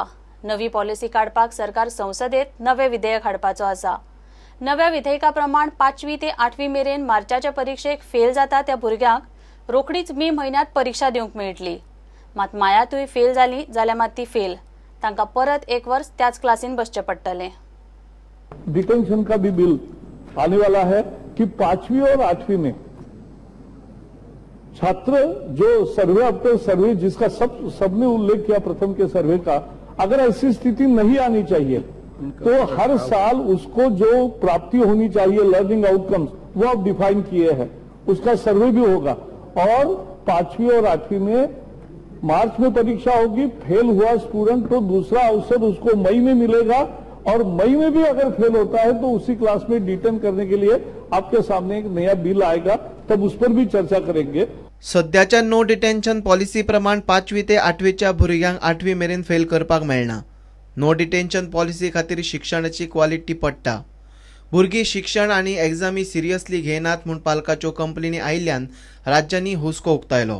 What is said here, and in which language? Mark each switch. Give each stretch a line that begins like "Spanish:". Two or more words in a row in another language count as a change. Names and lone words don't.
Konkani: नवी पॉलिसी काडपाक सरकार संसदेत नवे विधेयक हाडपाचो आसा। नव्या विधेयका प्रमाण 5वी ते 8वी मेरेन मार्चाच्या परीक्षेक फेल जाता त्या भुरग्यांक रोखडीच मे म्हयन्यात परीक्षा दिवंक मेळटली। मात मायातूय फेल जाली जाल्यार मात ती फेल, तांकां परत 1 वर्स त्याच क्लासीन बसचे पडटले।
Hindi: डिटेंशन का भी बिल आने वाला है कि 5वीं और 8वीं में छात्र जो
English: survey after survey
Hindi: जिसका सबने उल्लेख किया प्रथम के सर्वे का, अगर ऐसी स्थिति नहीं आनी चाहिए तो हर साल उसको जो प्राप्ति होनी चाहिए
English: learning outcomes
Hindi: वो अब डिफाइन किए हैं, उसका सर्वे भी होगा। और 5वीं और 8वीं में मार्च में परीक्षा होगी। फेल हुआ स्टूडेंट तो दूसरा अवसर उसको मई में मिलेगा, और मई में भी अगर फेल होता है तो उसी क्लास में डिटेन करने के लिए आपके सामने एक नया बिल आएगा, तब उस पर भी चर्चा करेंगे।
Konkani: सध्याच्या
English: no detention policy
Konkani: प्रमाण 5वी ते 8वीच्या भुरग्यांक 8वी मेरेन फेल करपाक मेळना।
English: no detention policy
Konkani: खातीर शिक्षणाची क्वालिटी पडटा। भुरगीं शिक्षण आनी एग्जामी सिरियसली घेनात म्हूण पालकाच्यो कंप्लेनी आयिल्ल्यान राज्यांनी हुस्को उक्तायलो।